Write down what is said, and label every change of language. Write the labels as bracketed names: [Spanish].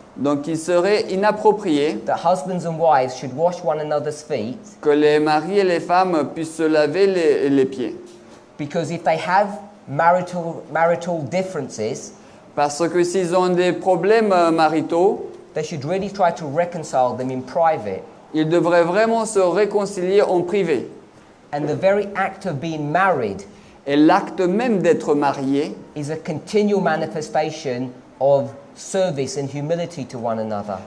[French] Donc il serait inapproprié [English] that husbands and wives should wash one another's feet, [French] que les maris et les femmes puissent se laver les pieds. [English] because if they have marital differences, [French] Parce que s'ils ont des problèmes maritaux, [English] they should really try to reconcile them in private. [French] ils devraient vraiment se réconcilier en privé. [English] And the very act of being married [French] Et l'acte même d'être marié [English] is a continual manifestation of service and humility to one another.